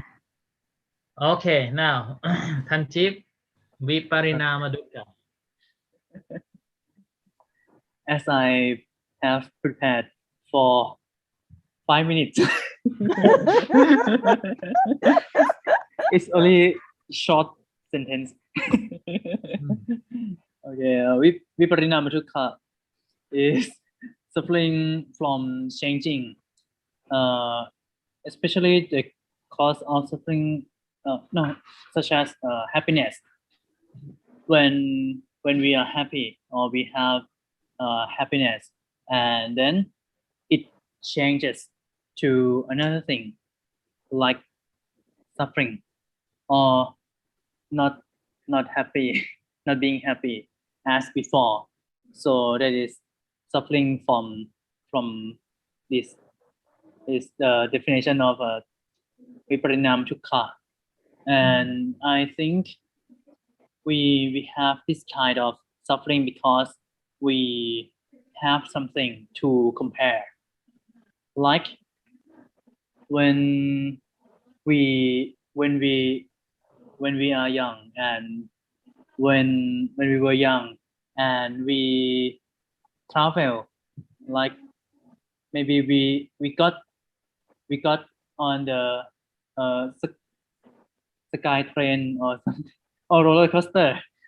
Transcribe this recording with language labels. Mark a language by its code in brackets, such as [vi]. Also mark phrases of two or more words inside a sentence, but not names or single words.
[en] Okay, now, [pi] Tanjeep, Viparinama dukkha. [en] As I have prepared for 5 minutes. It's only short sentence. Okay, [pi] Viparinama dukkha [en] is suffering from changing, especially the cause of suffering, such as happiness. When we are happy or we have happiness, and then it changes to another thing like suffering or not happy, not being happy as before. So that is suffering from this is the definition of [pi] viparinam dukkha. [en] And I think we have this kind of suffering because we have something to compare, like when we are young, and when we were young and we travel, like maybe we got on the sky train or something, or roller coaster.